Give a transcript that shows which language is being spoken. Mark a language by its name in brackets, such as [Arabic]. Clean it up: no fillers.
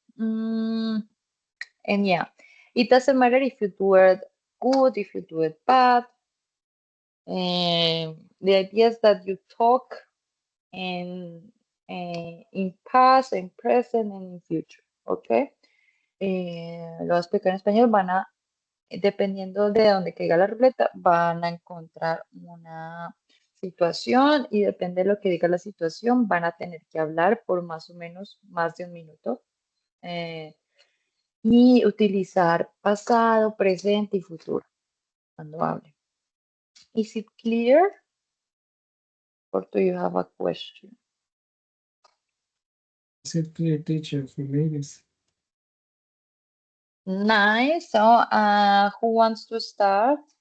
[English] Mm, and yeah, it doesn't matter if you do it good, if you do it bad. The idea is that you talk in past, in present, and in future, okay? [Spanish] Lo voy a explicar en español, dependiendo de donde caiga la ruleta, van a encontrar una situación y depende de lo que diga la situación, van a tener que hablar por más o menos más de un minuto eh, y utilizar pasado, presente y futuro cuando hable. [English] Is it clear? Or do you have a question? Is it clear, teacher, for ladies? Nice. So, who wants to start?